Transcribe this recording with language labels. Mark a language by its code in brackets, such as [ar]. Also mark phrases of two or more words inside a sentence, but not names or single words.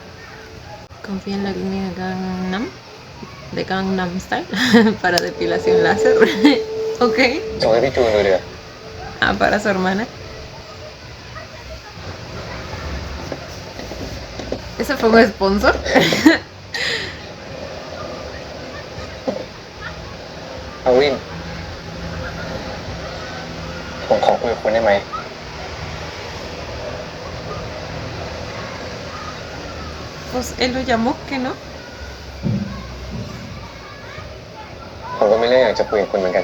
[es] Confía en la clínica Gangnam. De Gangnam Style. Para depilación láser. Ok. [th] ส่งให้พี่จูนดูเดี๋ยว [es] Ah, para su hermana. ¿Ese fue un sponsor? [th] อาวิน ผมขอคุยกับคุณได้ไหม [es] Pues él lo llamó, ¿que no? [th] ผมก็ไม่เรื่องอยากจะคุยกับคุณเหมือนกัน